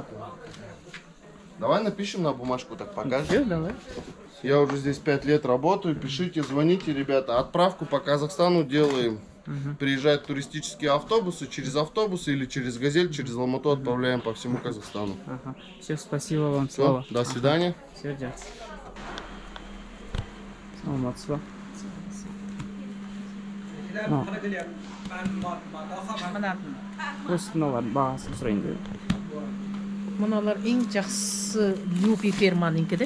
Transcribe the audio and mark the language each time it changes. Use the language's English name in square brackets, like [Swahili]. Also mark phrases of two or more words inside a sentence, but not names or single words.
[Russian] Давай напишем на бумажку, так покажем. Все, давай. Я уже здесь 5 лет работаю. Пишите, звоните, ребята. Отправку по Казахстану делаем. Приезжают туристические автобусы, через автобусы или через Газель, через Алмату отправляем по всему Казахстану. Ага. Все, спасибо вам, Все, Слава. до свидания. Все, [Kazakh] жақсы. Саламатсыз ба? Осы мыналардың бағасын сұрайын дедім. Мыналар ең жақсы Люби ферманыңкі де.